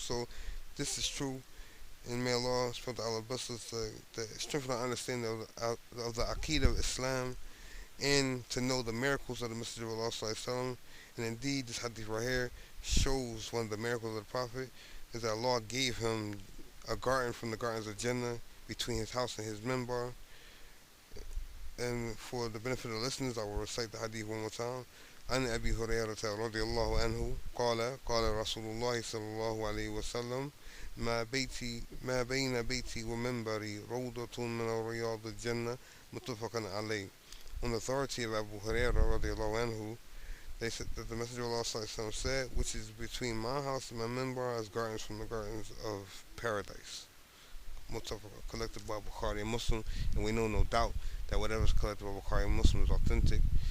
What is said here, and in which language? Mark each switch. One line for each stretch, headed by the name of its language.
English: So this is true, and may Allah subhanahu wa ta'ala bless us to strengthen our understanding of the Aqidah of Islam, and to know the miracles of the Messenger of Allah. And indeed, this hadith right here shows one of the miracles of the Prophet is that Allah gave him a garden from the gardens of Jannah between his house and his minbar. And for the benefit of the listeners, I will recite the hadith one more time.
Arabic: عن أبي هريرة رضي الله عنه قال قال رسول الله صلى الله عليه وسلم ما بين بيتي ومنبري روضة من رياض الجنة متفق عليه.
English: On the authority of Abu Hurairah radiallahu anhu, they said that the Messenger of Allah sallallahu said, which is between my house and my minbar as gardens from the gardens of paradise. Muttafaq, collected by Bukhari and Muslim, and we know no doubt that whatever is collected by Bukhari and Muslim is authentic.